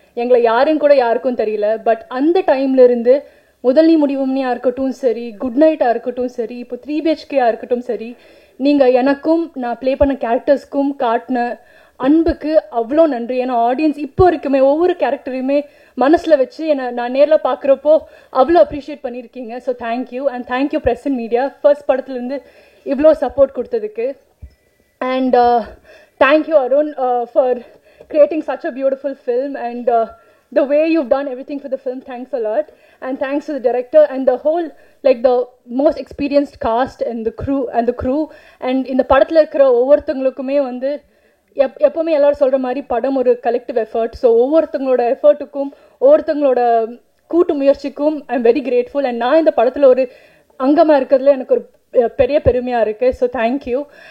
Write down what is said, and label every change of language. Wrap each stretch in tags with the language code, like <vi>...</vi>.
<ta>எங்களை யாருன்னு கூட யாருக்கும் தெரியல. பட் அந்த டைம்லேருந்து முதல் நீ முடிவும் நீயாக இருக்கட்டும் சரி, குட் நைட்டாக இருக்கட்டும் சரி, இப்போ 3BHKயாக இருக்கட்டும் சரி, நீங்கள் எனக்கும் நான் ப்ளே பண்ண கேரக்டர்ஸ்க்கும் காட்டின அன்புக்கு அவ்வளோ நன்றி. ஏன்னா ஆடியன்ஸ் இப்போ இருக்குமே ஒவ்வொரு கேரக்டரையுமே மனசில் வச்சு நான் நேரில் பார்க்குறப்போ அவ்வளோ அப்ரிஷியேட் பண்ணியிருக்கீங்க. So thank you. And thank you press and media first படத்துலேருந்து இவ்வளோ சப்போர்ட் கொடுத்ததுக்கு.</ta> <en>And thank you Arun for creating such a beautiful film, and the way you've done everything for the film, thanks a lot. And thanks to the director and the whole, like the most experienced cast and the crew.</en> <ta>And இந்த படத்தில் இருக்கிற ஒவ்வொருத்தங்களுக்குமே வந்து எப்போவுமே எல்லாரும் சொல்கிற மாதிரி படம் ஒரு கலெக்டிவ் எஃபர்ட். ஸோ ஒவ்வொருத்தங்களோட எஃபர்ட்டுக்கும் ஒவ்வொருத்தங்களோட கூட்டு முயற்சிக்கும்</ta> <en>I am very grateful.</en> <ta>And நான் இந்த படத்தில் ஒரு அங்கமாக இருக்கிறதுல எனக்கு ஒரு பெரிய பெருமையாக இருக்குது. So thank you.</ta>